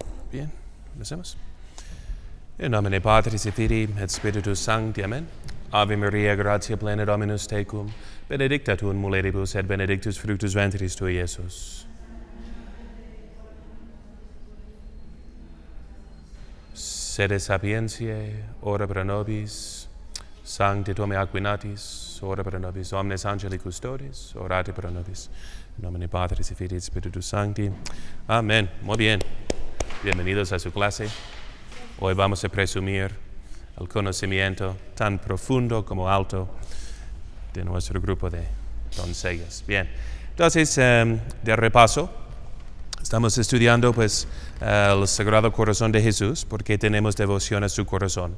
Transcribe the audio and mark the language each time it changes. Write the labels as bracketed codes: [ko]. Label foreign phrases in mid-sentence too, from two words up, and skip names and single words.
[es] Bien, empecemos. [la] In nomine Patris et Filii et Spiritus Sancti. Amen. Ave Maria, gratia plena Dominus tecum, benedicta tu in mulieribus et benedictus fructus ventris tui, Iesus. Sede sapientiae, ora pro nobis, Sancti Tome Aquinatis, ora pro nobis, omnes angeli custodis, orate pro nobis. In nomine Patris et Filii et Spiritus Sancti. [es] Amén. Muy bien. Bienvenidos a su clase. Hoy vamos a presumir el conocimiento tan profundo como alto de nuestro grupo de doncellas. Bien, entonces, de repaso, estamos estudiando el Sagrado Corazón de Jesús porque tenemos devoción a su corazón.